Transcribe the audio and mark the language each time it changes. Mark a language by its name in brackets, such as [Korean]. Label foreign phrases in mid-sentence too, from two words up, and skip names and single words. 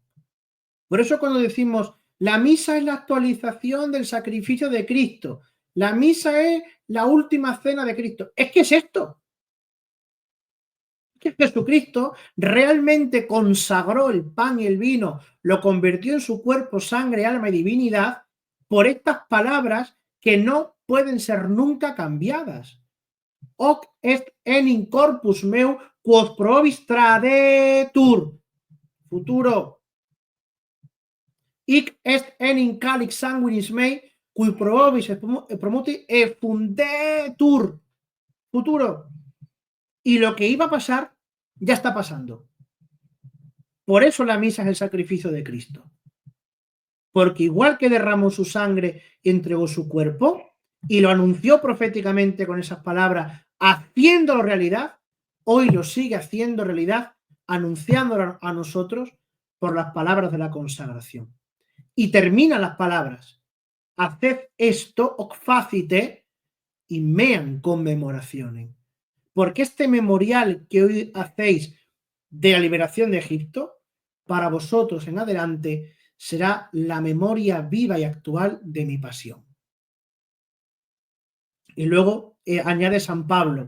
[Spanish] Por eso cuando decimos la misa es la actualización del sacrificio de Cristo, la misa es la última cena de Cristo, es que es esto. Que Jesucristo realmente consagró el pan y el vino, lo convirtió en su cuerpo, sangre, alma y divinidad por estas palabras que no pueden ser nunca cambiadas. [Latin] Hoc est enim corpus meu quod probis tradetur. [Spanish] Futuro. [Latin] Hic est enim calix sanguinis mei cui probis promuti effundetur. [Spanish] Futuro. Y lo que iba a pasar ya está pasando. Por eso la misa es el sacrificio de Cristo. Porque igual que derramó su sangre y entregó su cuerpo, y lo anunció proféticamente con esas palabras, haciéndolo realidad, hoy lo sigue haciendo realidad, anunciándolo a nosotros por las palabras de la consagración. Y termina las palabras: haced esto, [Latin] hoc facite, in meam commemorationem. [Spanish] Porque este memorial que hoy hacéis de la liberación de Egipto, para vosotros en adelante será la memoria viva y actual de mi pasión. Y luego añade San Pablo.